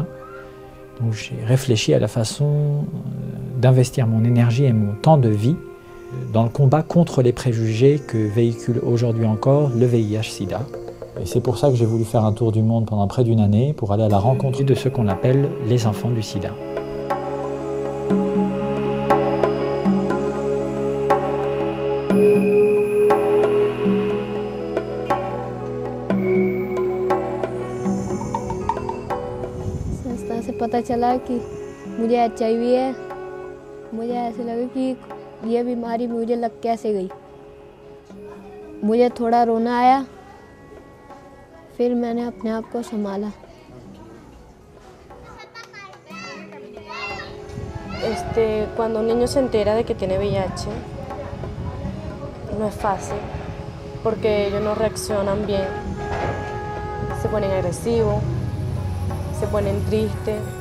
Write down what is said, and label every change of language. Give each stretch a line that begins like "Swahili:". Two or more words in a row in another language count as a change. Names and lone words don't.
French: Donc j'ai réfléchi à la façon d'investir mon énergie et mon temps de vie dans le combat contre les préjugés que véhicule aujourd'hui encore le VIH-Sida. Et c'est pour ça que j'ai voulu faire un tour du monde pendant près d'une année pour aller à la rencontre de ceux qu'on appelle les enfants du sida.
Hindi: संस्था से पता चला कि मुझे HIV है। मुझे ऐसे लगा कि ये बीमारी मुझे लग कैसे गई। मुझे थोड़ा रोना आया, फिर मैंने अपने आप को संभाला।
Spanish: Cuando un niño se entera de que tiene VIH, no es fácil, porque ellos no reaccionan bien, se ponen agresivos, se ponen tristes.